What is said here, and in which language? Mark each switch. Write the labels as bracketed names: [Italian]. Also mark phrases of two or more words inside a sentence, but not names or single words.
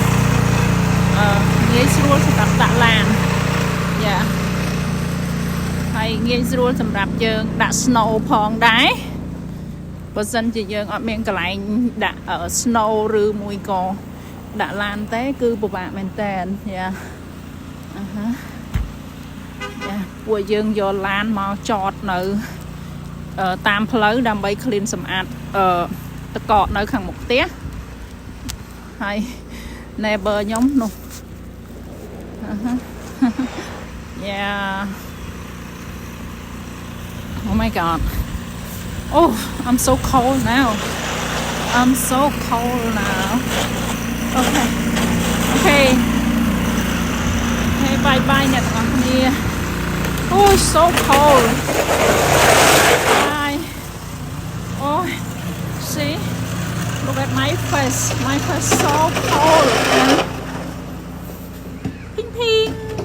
[Khmer] ងាយស្រួលសម្រាប់ដាក់ឡានចាហើយងាយស្រួលសម្រាប់យើងដាក់ snow ផងដែរបើសិនជាយើងអត់មានកន្លែងដាក់ snow ឬមួយក៏ដាក់ឡានទេគឺពិបាកមែនតើយ៉ា ពួកយើងយកឡានមកចតនៅតាមផ្លូវដើម្បី clean សម្អាតតកកនៅខាងមុខផ្ទះហើយ neighbor ខ្ញុំនោះ [English] Yeah. Oh my god. Oh, I'm so cold now. Okay. Okay, bye bye [Khmer] អ្នកទាំងអស់គ្នា [English] Oh, it's so cold. Bye. Oh, see? Look at my face. My face so cold. Ping ping.